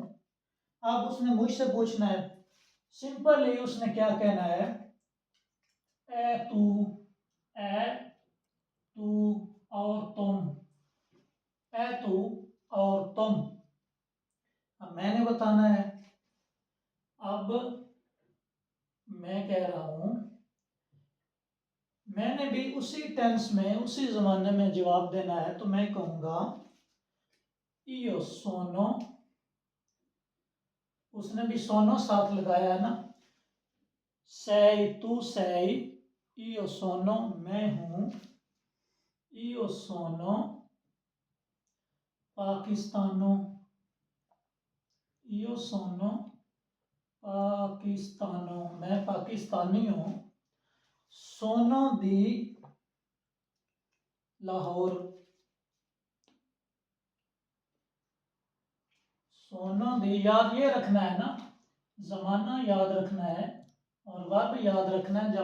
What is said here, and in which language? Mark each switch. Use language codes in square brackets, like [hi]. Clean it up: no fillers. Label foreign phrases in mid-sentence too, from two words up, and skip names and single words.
[ur] اب اس نے مجھ سے پوچھنا ہے، سمپل ہی اس نے کیا کہنا ہے, [it] e tu, e tu [ur] اور تم, [it] e tu [ur] اور تم. اب میں نے بتانا ہے۔ اب میں کہہ رہا ہوں، میں نے بھی اسی ٹینس میں، اسی زمانے میں جواب دینا ہے، تو میں کہوں گا [it] io sono, [ur] اس نے بھی sono ساتھ لگایا ہے نا, [it] sei tu sei, io sono [ur] میں ہوں, [it] io sono pakistano, io sono pakistano, [ur] میں پاکستانی ہوں. [it] sono di Lahore, sono di, [ur] یاد یہ رکھنا ہے نا، زمانہ یاد رکھنا ہے اور ورب یاد رکھنا ہے और वर्ब याद रखना है।